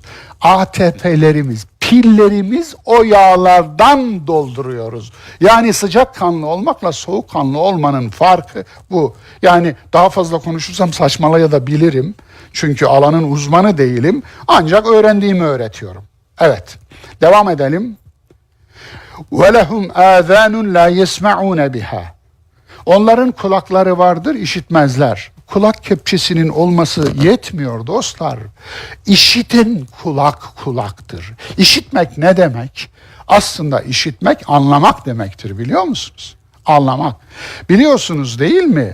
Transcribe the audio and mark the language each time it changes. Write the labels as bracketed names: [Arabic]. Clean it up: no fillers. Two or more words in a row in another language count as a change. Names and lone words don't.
[Turkish] ATP'lerimiz, pillerimiz o yağlardan dolduruyoruz. Yani sıcakkanlı olmakla soğukkanlı olmanın farkı bu. Yani daha fazla konuşursam saçmalayabilirim. Çünkü alanın uzmanı değilim. Ancak öğrendiğimi öğretiyorum. Evet, devam edelim. [Arabic] وَلَهُمْ آذَانٌ لَا يَسْمَعُونَ بِهَا. [Turkish] Onların kulakları vardır, işitmezler. Kulak kepçesinin olması yetmiyor dostlar. İşiten kulak kulaktır. İşitmek ne demek? Aslında işitmek anlamak demektir biliyor musunuz? Anlamak. Biliyorsunuz değil mi?